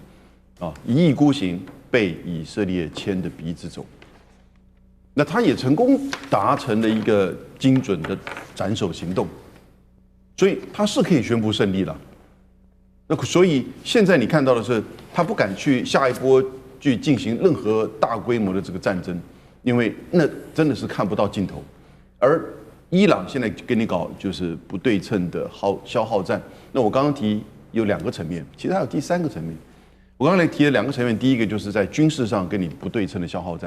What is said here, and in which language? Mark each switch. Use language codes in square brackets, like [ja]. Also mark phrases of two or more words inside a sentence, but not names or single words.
[zh] 一意孤行，被以色列牽着鼻子走。那他也成功達成了一個精準的斬首行動，所以他是可以宣布勝利了。那所以現在你看到的是，他不敢去下一波去進行任何大規模的這個戰爭，因為那真的是看不到盡頭。而伊朗現在跟你搞就是不對稱的消耗戰。那我剛剛提有2個層面，其實還有第3個層面。我剛才提了2個層面，第一個就是在軍事上跟你不對稱的消耗戰。